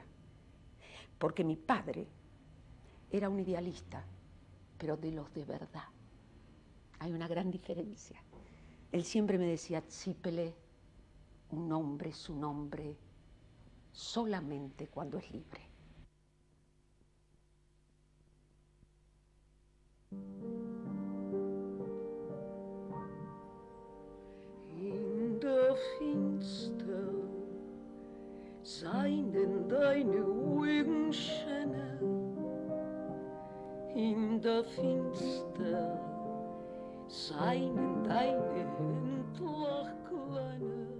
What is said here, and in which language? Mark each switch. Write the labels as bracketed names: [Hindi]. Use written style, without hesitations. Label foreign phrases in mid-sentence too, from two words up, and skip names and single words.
[Spanish] Porque mi padre era un idealista, pero de los de verdad. Hay una gran diferencia. Él siempre me decía: Tzipele, un hombre es un hombre solamente cuando es libre. [Yiddish] אין דער פֿינצטער זײַנען דײַנע אויגן שיינע, אין דער פֿינצטער זײַנען דײַנע הענדלער קליינע.